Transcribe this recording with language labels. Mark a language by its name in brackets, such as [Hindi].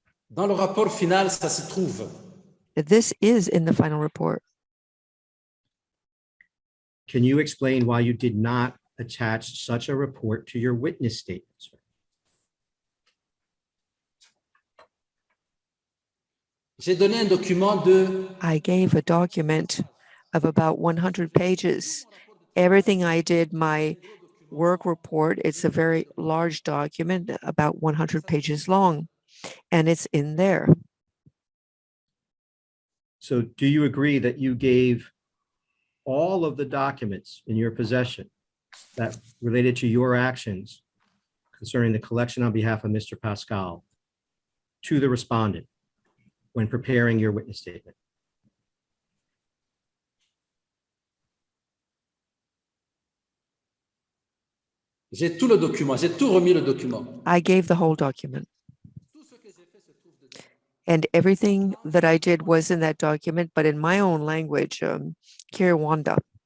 [French] Dans le rapport final, ça se trouve. [English] This is in the final report. Can you explain why you did not attach such a report to your witness statement, sir? [French] J'ai donné un document de [English] I gave a document of about 100 pages. Everything I did, my work report, it's a very large document, about 100 pages long, and it's in there. So do you agree that you gave all of the documents in your possession that related to your actions concerning the collection on behalf of Mr. Pascal to the respondent when preparing your witness statement? [French] J'ai tout le document, j'ai tout remis le document. [English] I gave the whole document. And everything that I did was in that document, but in my own language, Rwanda.